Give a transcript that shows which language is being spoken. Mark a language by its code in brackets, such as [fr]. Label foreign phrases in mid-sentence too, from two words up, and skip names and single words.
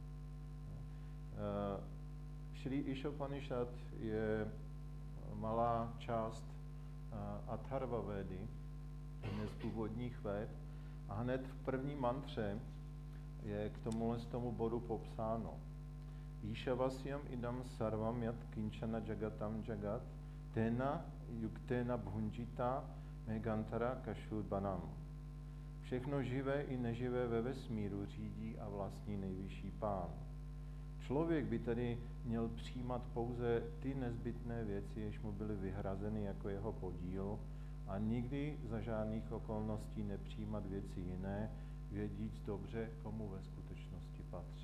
[cs] Šri Išopanishad je malá část Atharva Védy, jedné z původních véd, a hned v první mantře je k tomu bodu popsáno. [sa] ईशावास्यम् इदं सर्वं यत् किञ्चन जगताम् जगत् तेन युक्तेन भुञ्जीथा मेगन्तर कशुद्बनम्. [cs] Všechno živé i neživé ve vesmíru řídí a vlastní nejvyšší pán. Člověk by tedy měl přijímat pouze ty nezbytné věci, jež mu byly vyhrazeny jako jeho podíl, a nikdy za žádných okolností nepřijímat věci jiné, vědíc dobře, komu ve skutečnosti patří.